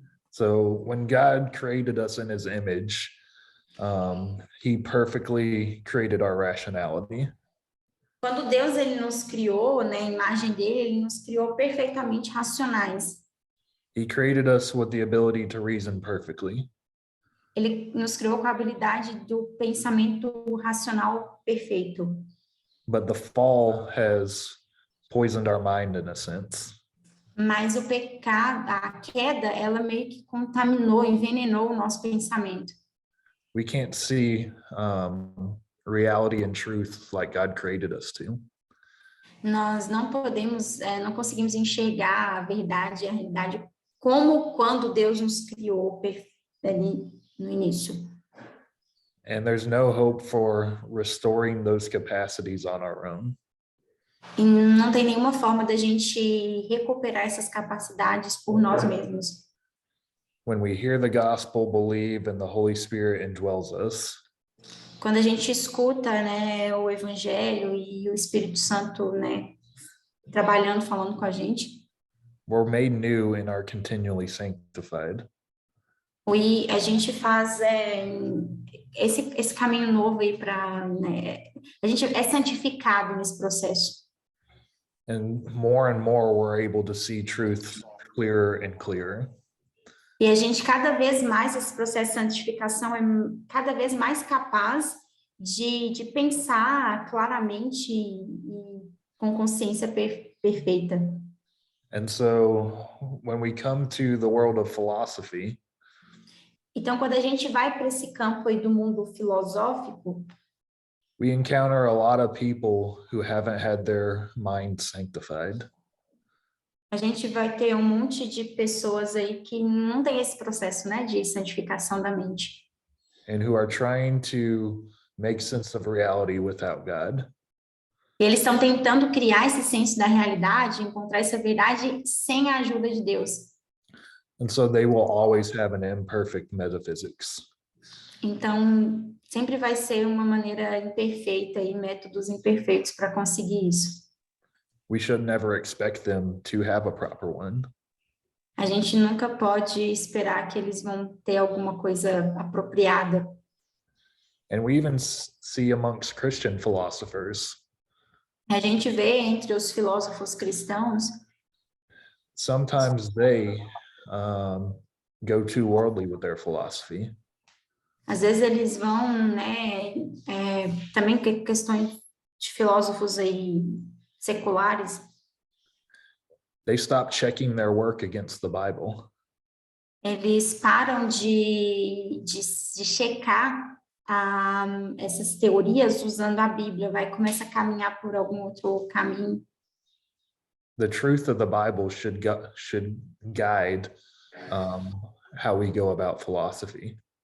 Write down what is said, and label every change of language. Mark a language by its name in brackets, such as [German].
[English] So when God created us in his image, he perfectly created our rationality. [Portuguese] Quando Deus ele nos criou, né, a imagem dele, ele nos criou perfeitamente racionais. [English] He created us with the ability to reason perfectly. [Portuguese] Ele nos criou com a habilidade do pensamento racional perfeito. [English] But the fall has poisoned our mind in a sense. [Portuguese] Mas o pecado, a queda, ela meio que contaminou, envenenou o nosso pensamento. [English] We can't see reality and truth like God created us to. [Portuguese] Nós não não conseguimos enxergar a verdade e a realidade como quando Deus nos criou ali no início. [English] And there's no hope for restoring those capacities on our own. [Portuguese] E não tem nenhuma forma da gente recuperar essas capacidades por nós mesmos. [English] When we hear the gospel, believe, and the Holy Spirit indwells us, [Portuguese] quando a gente escuta, né, o Evangelho e o Espírito Santo, né, trabalhando, falando com a gente, [English] we're made new and are continually sanctified. [Portuguese] A gente faz esse caminho novo aí para, né, a gente é santificado nesse processo. [English] And more we're able to see truth clearer and clearer. [Portuguese] E a gente cada vez mais, esse processo de santificação é cada vez mais capaz de pensar claramente e com consciência perfeita. [English] And so when we come to the world of philosophy, [Portuguese] Então, quando a gente vai para esse campo aí do mundo filosófico, [English] we encounter a lot of people who haven't had their mind sanctified. [Portuguese] a gente vai ter um monte de pessoas aí que não tem esse processo, né, de santificação da mente. [English] And who are trying to make sense of reality without God. [Portuguese] E eles estão tentando criar esse senso da realidade, encontrar essa verdade sem a ajuda de Deus. [English] And so they will always have an imperfect metaphysics. [Portuguese] Então, sempre vai ser uma maneira imperfeita e métodos imperfeitos para conseguir isso. [English] We should never expect them to have a proper one. [Portuguese] A gente nunca pode esperar que eles vão ter alguma coisa apropriada. [English] And we even see amongst Christian philosophers, [Portuguese] A gente vê entre os filósofos cristãos, [English] sometimes they go too worldly with their philosophy. [Portuguese] às vezes eles vão, né, também questões de filósofos aí seculares, [English] They stop checking their work against the Bible. [Portuguese] eles param de checar essas teorias usando a Bíblia, vai começar a caminhar por algum outro caminho. [English] The truth of the Bible should guide how we go about philosophy.